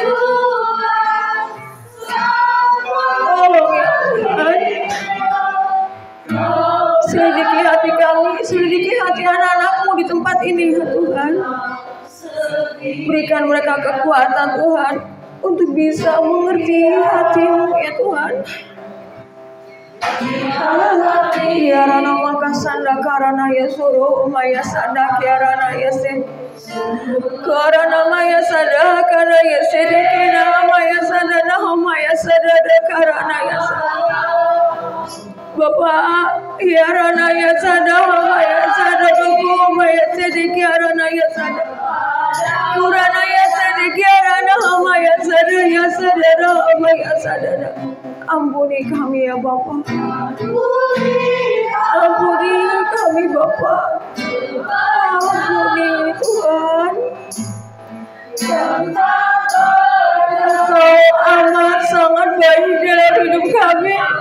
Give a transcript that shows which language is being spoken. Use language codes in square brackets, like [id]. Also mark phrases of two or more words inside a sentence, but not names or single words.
[id] Tolong ya Tuhan. Selidiki hati kami, selidiki hati anak-anak-Mu di tempat ini ya Tuhan. Berikan mereka kekuatan Tuhan untuk bisa mengerti hati-Mu ya Tuhan. Kiarana makasanda karana yasuru maya sada kiarana yase karana maya sada karana yase dekena maya sada nah maya sada karana yase Bapak kiarana yasada maya sada buku maya sada kiarana yasada kurana yasada kiarana maya sada yasada maya sada. Ampuni kami ya Bapa. Ampuni kami Bapa. Ampuni Tuhan. Engkau amat sangat baik dalam hidup kami.